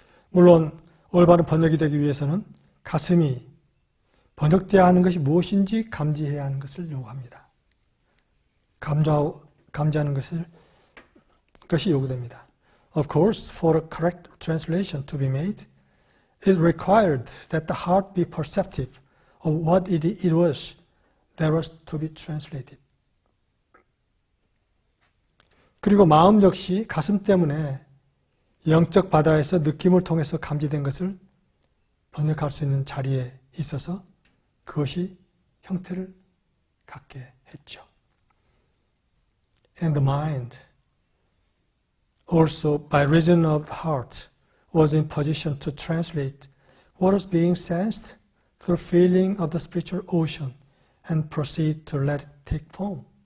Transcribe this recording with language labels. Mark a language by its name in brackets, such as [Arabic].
[Korean] 물론 올바른 번역이 되기 위해서는 가슴이 번역되어야 하는 것이 무엇인지 감지해야 하는 것을 요구합니다. 감지하는 것이 요구됩니다. [English] Of course, for a correct translation to be made, it required that the heart be perceptive of what it was that was to be translated. [Korean] 그리고 마음 역시 가슴 때문에 영적 바다에서 느낌을 통해서 감지된 것을 번역할 수 있는 자리에 있어서 그것이 형태를 갖게 했죠. [English] And the mind, also by reason of the heart, was in position to translate what was being sensed through feeling of the spiritual ocean and proceed to let it take form.